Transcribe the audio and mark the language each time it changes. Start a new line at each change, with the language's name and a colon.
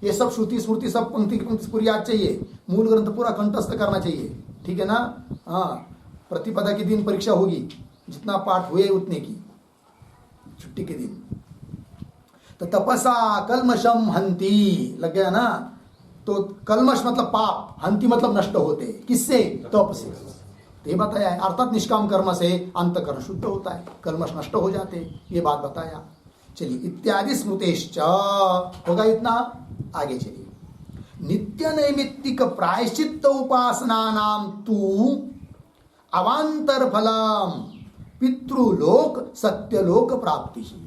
Hindi: ये सब श्रुति स्मृति सब पंक्ति पूरी याद चाहिए, मूल ग्रंथ पूरा कंठस्थ करना चाहिए। ठीक है ना। हाँ, प्रतिपदा के दिन परीक्षा होगी, जितना पाठ हुए उतने की, छुट्टी के दिन। तो
Sanskrit: तपसा कलमशम हंति,
Hindi: लग गया ना। तो कलमश मतलब पाप, हंति मतलब नष्ट होते, किससे? तप से। तो ये बताया है, अर्थात निष्काम कर्म से अंतकरण शुद्ध होता है, कलमश नष्ट हो जाते, ये बात बताया। चलिए,
Sanskrit: इत्यादि स्मृतेश्च,
Hindi: होगा इतना। आगे चलिए।
Sanskrit: नित्य नैमित्तिक प्रायश्चित्त उपासना नाम तू अवांतर फलम पितृलोक सत्यलोक प्राप्ति।